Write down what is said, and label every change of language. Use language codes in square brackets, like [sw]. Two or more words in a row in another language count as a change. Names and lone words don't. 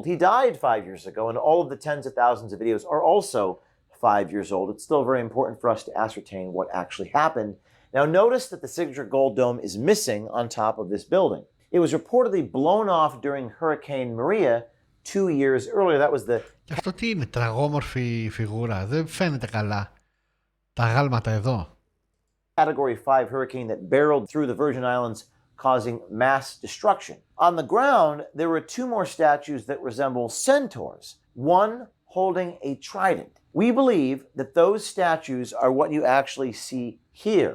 [en] He died 5 years ago, and all of the tens of thousands of videos are also 5 years old. It's still very important for us to ascertain what actually happened. Now, notice that the signature gold dome is missing on top of this building. It was reportedly blown off during Hurricane Maria 2 years earlier. That was the [el] Και αυτό τι είναι, τραγόμορφη φιγούρα, δεν φαίνεται καλά τα γάλματα εδώ. [en] Category 5 hurricane that barreled through the Virgin Islands, causing mass destruction. On the ground, there were 2 more statues that resemble centaurs, one holding a trident. We believe that those statues are what you actually see here.